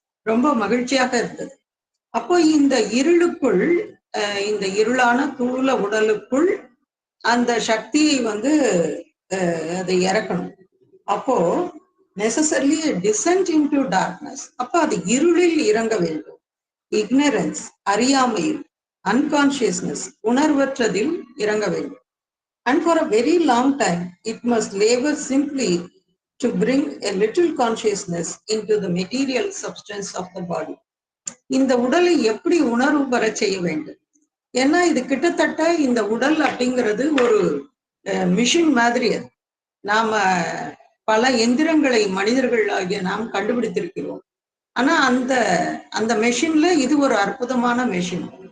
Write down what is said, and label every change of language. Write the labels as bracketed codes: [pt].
[ta] ரொம்ப மகிழ்ச்சியாக இருந்தது. அப்போ இந்த இருளுக்குள், இந்த இருளான தூள உடலுக்குள் அந்த சக்தியை அதை இறக்கணும். அப்போ நெசசரிலி டிசென்ட் இன்டு டார்க்னஸ். அப்போ அது இருளில் இறங்க வேண்டும். இக்னரன்ஸ், அறியாமையில், unconsciousness, உணர்வற்றதில் இறங்க வேண்டும். [en] And for a very long time, it must labor simply to bring a little consciousness into the material substance of the body. [ta] இந்த உடலை எப்படி உணர்வு பெற செய்ய வேண்டும்? ஏன்னா இது கிட்டத்தட்ட இந்த உடல் அப்படிங்கிறது ஒரு மிஷின் மாதிரி. அது நாம பல எந்திரங்களை மனிதர்கள் ஆகிய நாம் கண்டுபிடித்திருக்கிறோம். ஆனா அந்த அந்த மெஷின்ல இது ஒரு அற்புதமான மெஷின்.